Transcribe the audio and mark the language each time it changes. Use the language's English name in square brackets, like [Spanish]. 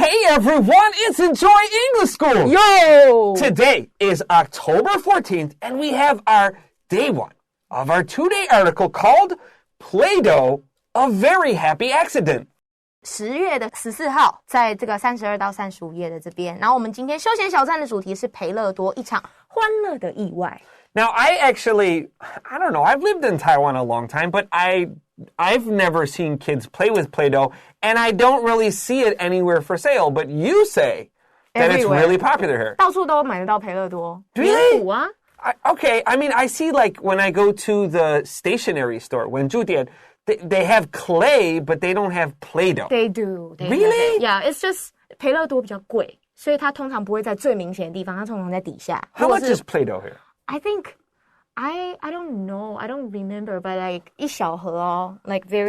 [English] everyone, it's Enjoy English School. Yo! Today is October 14th, and we have our day one of our two-day article called Play-Doh, a Very Happy Accident. [Chinese] 10月14号，在这个32到35页的这边，然后我们今天休闲小站的主题是培乐多一场欢乐的意外。 [English] Now, I don't know, I've lived in Taiwan a long time, but I've never seen kids play with Play-Doh, and I don't really see it anywhere for sale, but you say that it's really popular here. [Chinese] 到处都买得到培乐多。 [English] Really? [Chinese] 棉补啊。 [English] Okay, I mean, I see like when I go to the stationery store, when [Chinese] 朱店, [English] they have clay, but they don't have Play-Doh. They do. Really? Yeah, it's just [Chinese] 培乐多比较贵，所以它通常不会在最明显的地方，它通常在底下。 [English] How much is Play-Doh here? I think, I don't know, I don't remember, but like [Chinese] 一小盒哦 [English] like very